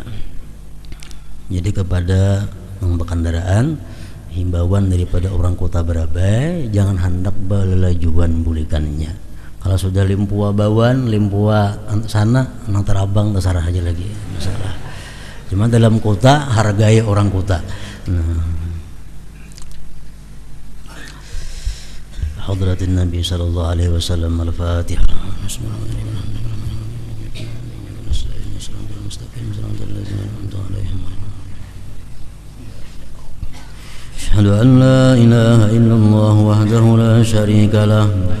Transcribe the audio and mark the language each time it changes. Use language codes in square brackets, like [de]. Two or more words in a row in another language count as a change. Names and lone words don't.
[bjn] Jadi kepada pengendaraan, himbauan daripada orang kota Barabai, jangan hendak belelajuan bulikannya. Kalau sudah limpua bawan, limpua sana, nang terabang terserah aja lagi masalah. Cuma dalam kota hargai orang kota. [ar] حضرة النبي صلى الله عليه وسلم. الفاتحة. أشهد أن لا إله إلا الله وحده لا شريك له.